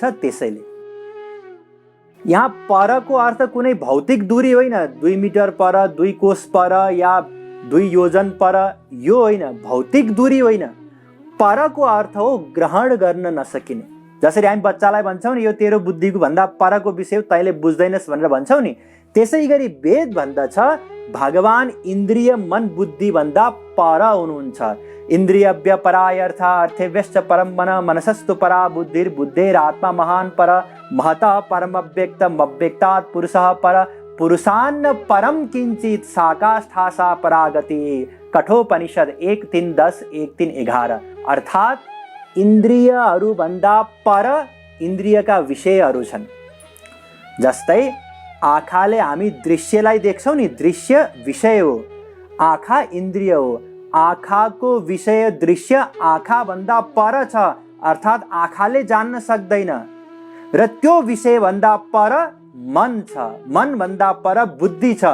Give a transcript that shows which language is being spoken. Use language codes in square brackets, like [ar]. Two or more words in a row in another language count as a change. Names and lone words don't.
[ne] त्यसैले यहाँ परको अर्थ कुनै भौतिक दूरी होइन, 2 मिटर पर, 2 कोस पर या 2 योजन पर, यो होइन, भौतिक दूरी होइन। परको अर्थ हो ग्रहण गर्न नसकिने। जसरी हामी बच्चालाई भन्छौँ नि यो तेरो बुद्धिको भन्दा परको विषय तैँले बुझ्दैनस् भनेर भन्छौँ नि, त्यसै गरी वेद भन्दछ भगवान इन्द्रिय मन बुद्धि भन्दा पर हुनुहुन्छ। [sa] इन्द्रियभ्य परायर्थ अर्थेभ्यश्च परम मन मनसस्तु परा बुद्धिर बुद्धेरात्मा महान पर महतः परमव्यक्तम् अव्यक्तात् पुरुषः पर पुरुषान्न परम किंचित साकाष्ठासा परागति। [ne] कठोपनिषद 1:3-10, 1:3-11। अर्थात् इन्द्रियहरू भन्दा पर इन्द्रियका विषयहरू छन्। जस्तै आँखाले हामी दृश्यलाई देख्छौँ नि, दृश्य विषय हो, आँखा इन्द्रिय हो। आँखाको विषय दृश्य आँखा भन्दा पर छ, अर्थात् आँखाले जान्न सक्दैन, र त्यो विषय भन्दा पर मन छ, मन भन्दा पर बुद्धि छ।